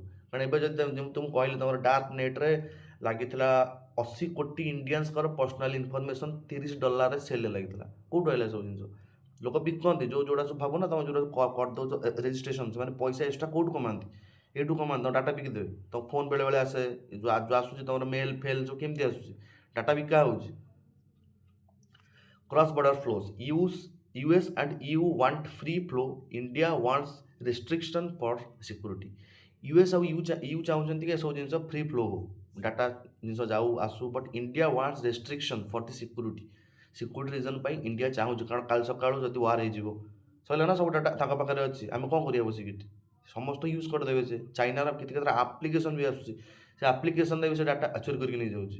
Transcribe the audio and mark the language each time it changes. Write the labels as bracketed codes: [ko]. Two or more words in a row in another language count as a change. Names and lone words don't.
[or] କାରଣ ଏବେ ଯଦି ଯେମିତି ମୁଁ କହିଲି, ତମର [en] dark net-re [or] ଲାଗିଥିଲା 80 କୋଟି ଇଣ୍ଡିଆନ୍ସଙ୍କର [en] personal information [or] $30ରେ ସେଲ୍ରେ ଲାଗିଥିଲା। କେଉଁଠୁ ଆସିଲା ସବୁ ଜିନିଷ, ଲୋକ ବିକନ୍ତି ଯୋଉଟା ସବୁ, ଭାବୁନା ତମେ ଯୋଉଟା କରିଦେଉଛ ରେଜିଷ୍ଟ୍ରେସନ୍, ସେମାନେ ପଇସା ଏକ୍ସଟ୍ରା କେଉଁଠୁ କମାନ୍ତି, ଏଇଠୁ କମାନ୍ତି, ତମ ଡାଟା ବିକିଦେବେ। ତମ ଫୋନ୍ ବେଳେବେଳେ ଆସେ, ଯେଉଁ ଆସୁଛି ତମର ମେଲ୍ ଫେଲ୍ ସବୁ କେମିତି ଆସୁଛି, ଡାଟା ବିକା ହେଉଛି। [en] Cross border flows, US and EU want free flow, India wants restriction for security। [or] US ଆଉ EU ଚାହୁଁଛନ୍ତି କି ଏସବୁ ଜିନିଷ [en] free flow [or] ହଉ, ଡାଟା ଜିନିଷ ଯାଉ ଆସୁ, [en] but India wants restriction for the security reason [or] ପାଇଁ ଇଣ୍ଡିଆ ଚାହୁଁଛି। କାରଣ କାଲି ସକାଳୁ ଯଦି ୱାର୍ ହେଇଯିବ, ସରିଲା ନା, ସବୁ ଡାଟା ତାଙ୍କ ପାଖରେ ଅଛି, ଆମେ କ'ଣ କରିବା ବସିକି ଏଠି, ସମସ୍ତେ ୟୁଜ୍ କରିଦେବେ। ସେ ଚାଇନାର କେତେଟା ଆପ୍ଲିକେସନ୍ ବି ଆସୁଛି, ସେ ଆପ୍ଲିକେସନ୍ରେ ବି ସେ ଡାଟା ଚୋରି କରିକି ନେଇଯାଉଛି।